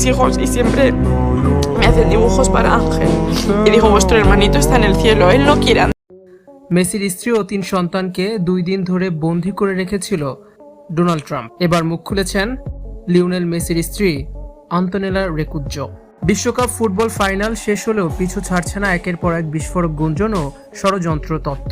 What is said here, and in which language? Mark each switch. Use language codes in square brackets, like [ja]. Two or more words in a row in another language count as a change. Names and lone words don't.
[es] hijos y siempre me hacen dibujos para Ángel. Y digo, vuestro hermanito está en el cielo, él no quiere andar. [bn] মেসির স্ত্রী ও 3 সন্তানকে 2 দিন ধরে বন্দী করে রেখেছিল ডোনাল্ড ট্রাম্প। এবার মুখ খুলেছেন লিওনেল মেসির স্ত্রী আন্তোনেলা রেকুজ্জো। বিশ্বকাপ ফুটবল ফাইনাল শেষ হলেও পিছু ছাড়ছে না একের পর এক বিস্ফোরক গুঞ্জন ও ষড়যন্ত্র তত্ত্ব।